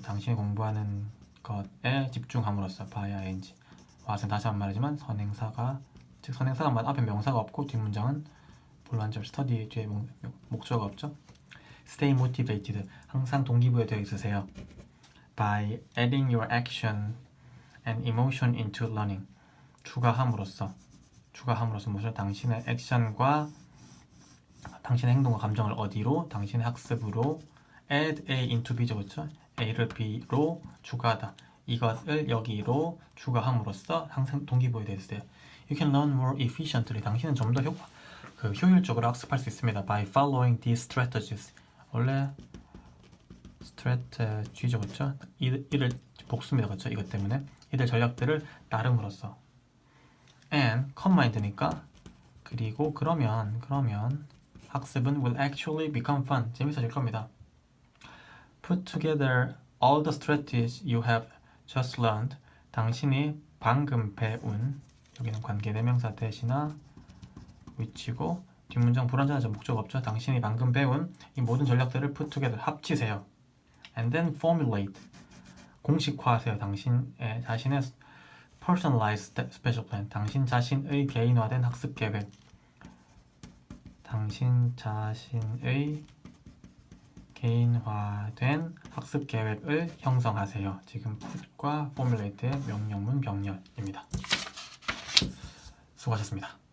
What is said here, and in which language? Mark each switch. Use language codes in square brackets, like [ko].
[ko] 당신이 공부하는 것에 집중함으로써 by ing. 와서 다시 한번 말하지만 선행사가 앞에 명사가 없고 뒷문장은 불완전 study 뒤에 목적어가 없죠. [en] Stay motivated. [ko] 항상 동기부여되어 있으세요. [en] By adding your action and emotion into learning. [ko] 추가함으로써 무엇을? 당신의 액션과 당신의 행동과 감정을 어디로? 당신의 학습으로 add A into B죠, 그렇죠? A를 B로 추가하다. 이것을 여기로 추가함으로써 항상 동기부여되어 있어요. [en] You can learn more efficiently. [ko] 당신은 좀 더 효율적으로 학습할 수 있습니다. [en] By following these strategies. [ko] 원래 strategy죠, 그렇죠? 이를 복수입니다, 그렇죠? 이것 때문에 이들 전략들을 따름으로써. [en] And combined니까 [ko] 그리고 그러면 학습은 [en] will actually become fun. [ko] 재밌어질 겁니다. [en] Put together all the strategies you have just learned. [ko] 당신이 방금 배운 여기는 관계대명사 대시나 위치고 뒷문장 불완전하죠. 목적 없죠. 당신이 방금 배운 이 모든 전략들을 [en] put together [ko] 합치세요. [en] And then formulate [ko] 공식화하세요. 자신의 [en] personalized special plan. [ko] 당신 자신의 개인화된 학습 계획. 당신 자신의 개인화된 학습 계획을 형성하세요. 지금 put과 formulate의 명령문 병렬입니다. 수고하셨습니다.